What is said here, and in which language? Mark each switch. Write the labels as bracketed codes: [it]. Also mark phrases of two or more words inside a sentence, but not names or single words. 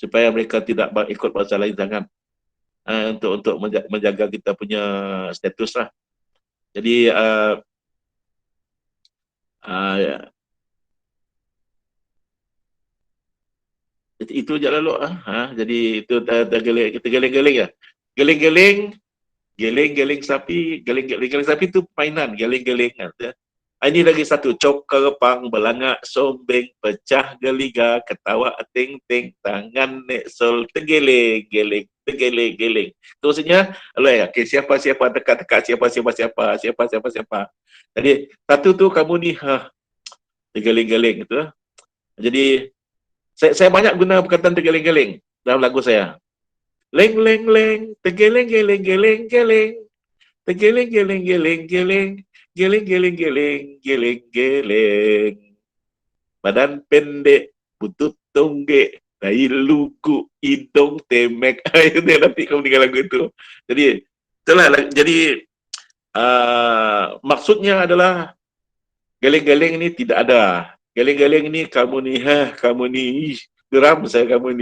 [ms] supaya mereka tidak ikut bahasa lain sangat, untuk menjaga kita punya status lah. Jadi itu je lalu. Jadi itu kita geling-geling ya. Geling-geling, geling-geling sapi, geling-geling sapi itu permainan, geling-geling. Ini lagi satu, cok kerepang, belangak, sombeng, pecah geliga, ketawa ting-ting, tangan nek sol, tergeling, geling, tergeling, geling. Terusnya, okay, siapa-siapa dekat-dekat, siapa-siapa. Jadi, satu tu kamu ni, tergeling-geling itu. Jadi, saya banyak guna perkataan tergeling-geling dalam lagu saya. Leng, leng, leng, tergeling, geling, geling, geling. Tergeling, geling, geling, geling. Geling, geling, geling, geling, geling. Badan pendek, butut tonggek, tai lugu, hidung temek. Itu nanti kamu dengar lagu itu. Jadi, itulah. Jadi, maksudnya adalah geling-geling ini tidak ada. Geling-geling ini kamu ni, geram saya kamu ni.